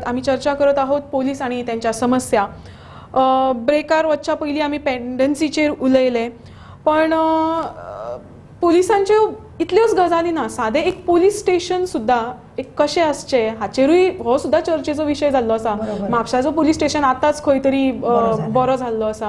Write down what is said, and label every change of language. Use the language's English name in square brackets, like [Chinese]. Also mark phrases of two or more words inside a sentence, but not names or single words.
[Marathi] आम्ही चर्चा करत आहोत पोलीस आणि त्यांच्या समस्या. [Konkani] ब्रेकार वचच्या पयलीं आमी पेंडन्सीचेर उलयले, पण पुलिसांच्यो इतल्योच गजाली ना. सादें एक [English] police station [Konkani] सुद्धा एक कशें आसचें हाचेरूय हो सुद्धा चर्चेचो विशय जाल्लो आसा. म्हापशाचो [English] police station [Konkani] आतांच खंय तरी बरो जाल्लो आसा.